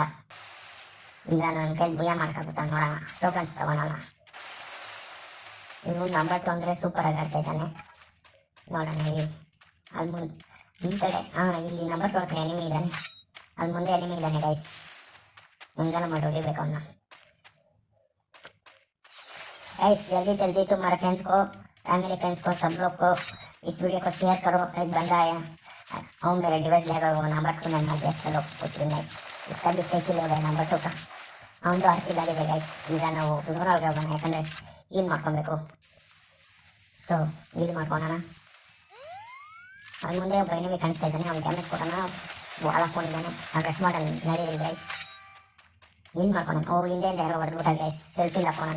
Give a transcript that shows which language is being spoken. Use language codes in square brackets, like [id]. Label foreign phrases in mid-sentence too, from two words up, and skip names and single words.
[kn] ಈಗ ನನ್ನ ಕೈಲಿ ಭೂಯ ಮಾಡ್ಕೊಬಿಟ್ಟ ನೋಡೋಣ, ಟೋಕನ್ಸ್ ತಗೊಳೋಣ. ಇವನು ನಂಬರ್ 2 ಅಂದರೆ ಸೂಪರಾಗಿ ಆಡ್ತಾ ಇದ್ದಾನೆ ನೋಡೋಣ. ಅಲ್ಲಿ ಮುಂದೆ ಈ ಕಡೆ ಇಲ್ಲಿ ನಂಬರ್ 2 ಹತ್ರ ಎನಿಮಿ ಇದ್ದಾನೆ, ಅಲ್ಲಿ ಮುಂದೆ ಎನಿಮಿ ಇದ್ದಾನೆ ಗೈಸ್. ಹೆಂಗನ ಮಾಡಿ ಹೊಡಿಬೇಕು ಅವನ್ನ गैस। [hi] जल्दी जल्दी तुम्हारे फ्रेंड्स को, फैमिली फ्रेंड्स को, सब लोग को इस वीडियो को शेयर करो। एक बंदा आया और मेरा डिवाइस लेगा, वो नंबर 2 नहीं मार दिया, चलो कुछ भी नहीं, उसका भी सही किल हो गया नंबर 2 का। [kn] ಅವನು ಆಡ್ತಿದ್ದಾಗಿದೆ ಗೈಸ್. ಈಗ ನಾವು ಝೋನೊಳಗೆ ಹೋಗೋಣ, ಯಾಕಂದರೆ ಹೀಲ್ ಮಾಡ್ಕೊಬೇಕು. ಸೊ ಹೀಲ್ ಮಾಡ್ಕೊಳೋಣ. ಅವ್ನು ಮುಂದೆ ಒಬ್ಬ ಎನಿಮಿ ಕಾಣಿಸ್ತಾ ಇದ್ದಾನೆ, ಅವ್ನು ಡ್ಯಾಮೇಜ್ ಕೊಡೋಣ. ವಾಲ್ ಹಾಕೊಂಡಿದ್ದಾನೆ, ಅವ್ನು ರೆಸ್ಟ್ ಮಾಡಲ್ಲ ನಡೀರಿ ಗೈಸ್. ಹೀಲ್ ಮಾಡ್ಕೊಳೋಣ. ಹಿಂದೆ ಯಾರೋ ಹೊಡೆದ್ಬಿಟ್ಟ ಗೈಸ್, ಸೆಲ್ಫಿಲ್ ಹಾಕೋಣ.